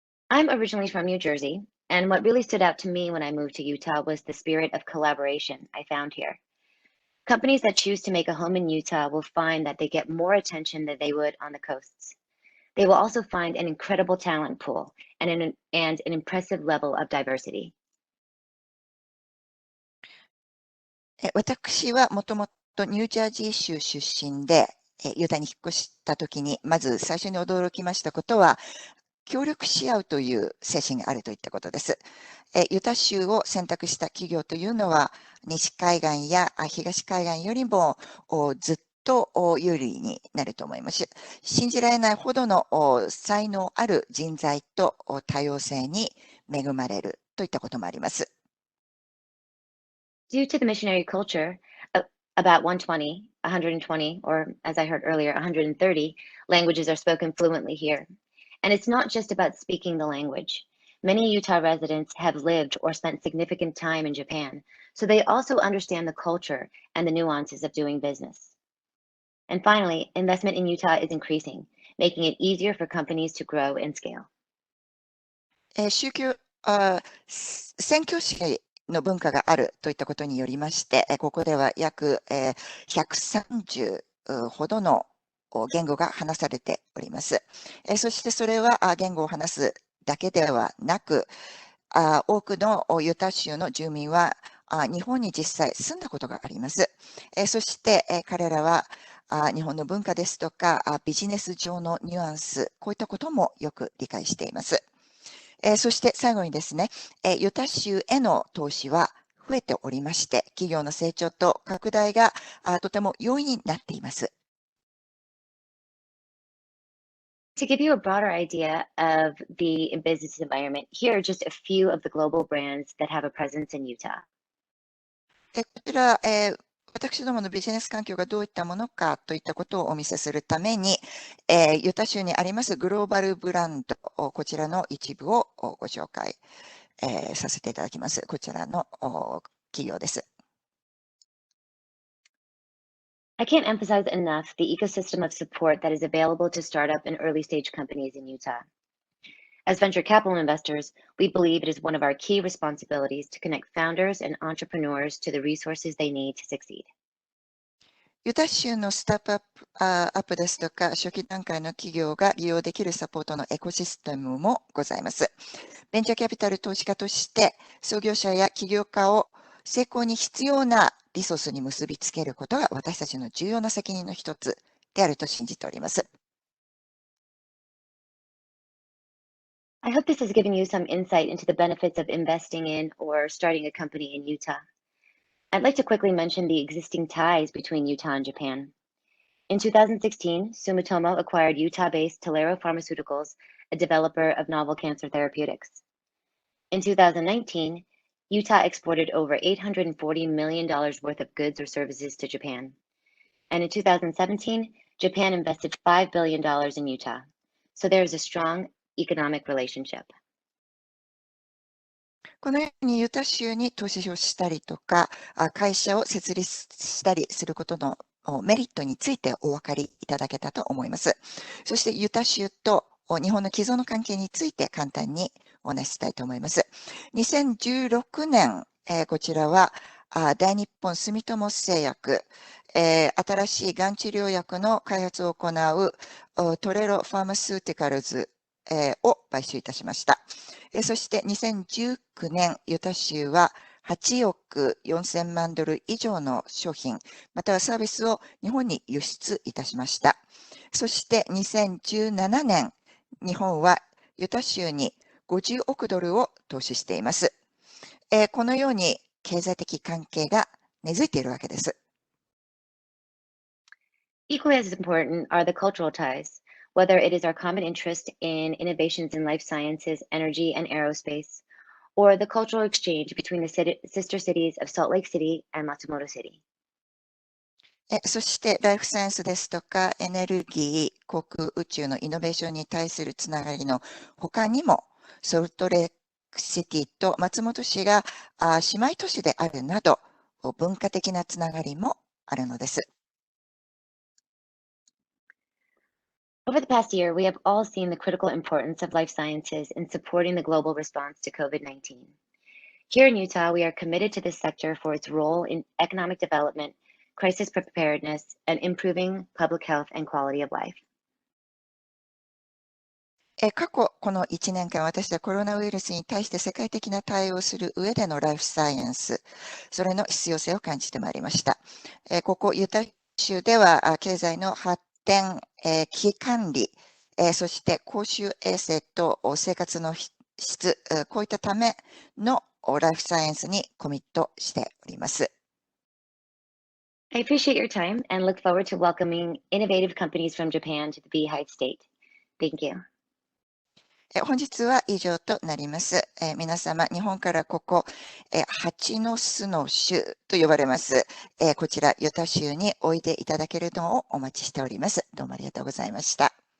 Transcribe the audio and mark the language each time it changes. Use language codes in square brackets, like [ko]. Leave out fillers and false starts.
[en] I'm originally from New Jersey, and what really stood out to me when I moved to Utah was the spirit of collaboration I found here. Companies that choose to make a home in Utah will find that they get more attention than they would on the coasts. They will also find an incredible talent pool and an impressive level of diversity. [ja] 私はもともとニュージャージー州出身で、ユタに引っ越したときに、まず最初に驚きましたことは、協力し合うという精神があるといったことです。ユタ州を選択した企業というのは、西海岸や東海岸よりもずっと有利になると思います。信じられないほどの才能ある人材と多様性に恵まれるといったこともあります。 [en] Due to the missionary culture, about 120, or as I heard earlier, 130 languages are spoken fluently here. And it's not just about speaking the language. Many Utah residents have lived or spent significant time in Japan, so they also understand the culture and the nuances of doing business. And finally, investment in Utah is increasing, making it easier for companies to grow and scale. [ja] 宣教師の文化があるといったことによりまして、ここでは約130ほどの言語が話されております。そしてそれは言語を話すだけではなく、多くのユタ州の住民は日本に実際住んだことがあります。そして彼らは日本の文化ですとかビジネス上のニュアンス、こういったこともよく理解しています。そして最後にですね、ユタ州への投資は増えておりまして、企業の成長と拡大がとても容易になっています。 [en] To give you a broader idea of the business environment, here are just a few of the global brands that have a presence in Utah. [ja] こちら、私どものビジネス環境がどういったものかといったことをお見せするために、ユタ州にありますグローバルブランド、こちらの一部をご紹介、させていただきます。こちらの企業です。 [en] I can't emphasize enough the ecosystem of support that is available to startup and early stage companies in Utah. As venture capital investors, we believe it is one of our key responsibilities to connect founders and entrepreneurs to the resources they need to succeed. [ja] ユタ州のスタートアップですとか、初期段階の企業が利用できるサポートのエコシステムもございます。ベンチャーキャピタル投資家として、創業者や起業家を成功に必要なリソースに結びつけることが私たちの重要な責任の一つであると信じております。 [en] I hope this has given you some insight into the benefits of investing in or starting a company in Utah. I'd like to quickly mention the existing ties between Utah and Japan. In 2016, Sumitomo acquired Utah-based Tolero Pharmaceuticals, a developer of novel cancer therapeutics. In 2019, Utah exported over $840 million worth of goods or services to Japan. And in 2017, Japan invested $5 billion in Utah. So there is a strong economic relationship. [ja] このようにユタ州に投資をしたりとか、会社を設立したりすることのメリットについてお分かりいただけたと思います。そしてユタ州と日本の既存の関係について簡単にお話ししたいと思います。 2016年、こちらは大日本住友製薬、新しいがん治療薬の開発を行うトレロファーマスューティカルズを買収いたしました。そして2019年、ユタ州は8億4000万ドル以上の商品、またはサービスを日本に輸出いたしました。そして2017年、日本はユタ州に50億ドルを投資しています。このように経済的関係が根付いているわけです。 [en] Equally as important are the cultural ties, whether it is our common interest in innovations in life sciences, energy, and aerospace, or the cultural exchange between the sister cities of Salt Lake City and Matsumoto City. [ja] そしてライフサイエンスですとかエネルギー、航空宇宙のイノベーションに対するつながりの他にも、ソルトレークシティと松本市が姉妹都市であるなど、文化的なつながりもあるのです。 [en] Over the past year, we have all seen the critical importance of life sciences in supporting the global response to COVID-19. Here in Utah, we are committed to this sector for its role in economic development, crisis preparedness, and improving public health and quality of life. [ja] 過去この1年間、私はコロナウイルスに対して世界的な対応をする上でのライフサイエンス、それの必要性を感じてまいりました。ここユタ州では経済の発展、危機管理、そして公衆衛生と生活の質、こういったためのライフサイエンスにコミットしております。 [en] I appreciate your time and look forward to welcoming innovative companies from Japan to the Beehive State. Thank you. [ja] 本日は以上となります。皆様、日本からここ、蜂の巣の州と呼ばれます、こちら、ユタ州においでいただけるのをお待ちしております。どうもありがとうございました。